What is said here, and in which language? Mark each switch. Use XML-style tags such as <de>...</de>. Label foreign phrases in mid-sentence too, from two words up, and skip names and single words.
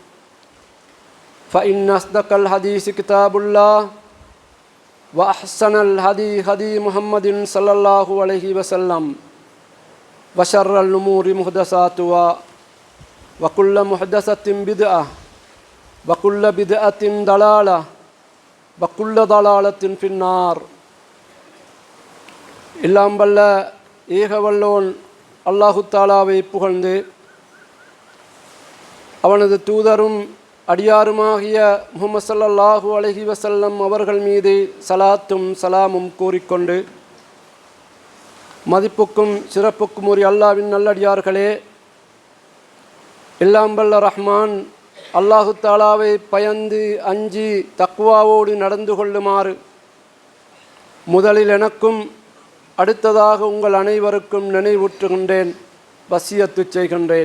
<ar>فإن أصدق الحديث كتاب الله وأحسن الهدي هدي محمد صلى الله عليه وسلم وشر الأمور محدثاتها وكل محدثة بدعة وكل بدعة ضلالة وكل ضلالة في النار</ar> <ta>எல்லாம் வல்ல ஏக வல்லோன் அல்லாஹு தாலாவை புகழ்ந்து அவனது தூதரும் அடியாருமாகிய முஹம்மது</ta> <ar>صلى الله عليه وسلم</ar> <ta>அவர்கள் மீது சலாத்தும் சலாமும் கூறிக்கொண்டு, மதிப்புக்கும் சிறப்புக்கும் உரிய அல்லாஹ்வின் நல்லடியார்களே, எல்லாம் வல்ல ரஹ்மான் அல்லாஹு தாலாவை பயந்து அஞ்சி தக்வாவோடு நடந்து கொள்ளுமாறு முதலில் எனக்கும் அடுத்ததாக உங்கள் அனைவருக்கும் நினைவூற்றுகின்றேன், வசியத்து செய்கின்றேன்.</ta>